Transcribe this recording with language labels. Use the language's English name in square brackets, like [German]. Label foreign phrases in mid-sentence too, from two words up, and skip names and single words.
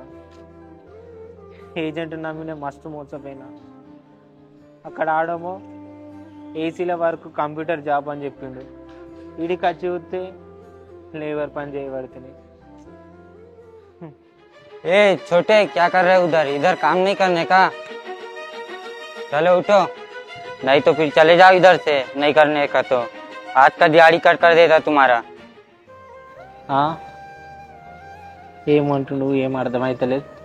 [Telugu] ఏజెంట్ నమ్మిన మస్తు మోసపోయినా. అక్కడ ఆడమో ఏసీల వరకు [English] computer job [Telugu] అని చెప్పిండు, ఈడికి వచ్చి చూస్తే లేబర్ పని చేయబడుతుంది. [Hindi] ए छोटे क्या कर रहे हो इधर काम नहीं करने का? चलो उठो, नहीं तो फिर चले जाओ इधर से, नहीं करने का तो आज का दिहाड़ी कट कर देता तुम्हारा. [Telugu] ఏమంటుండు ఏం అర్థమైతలేదు.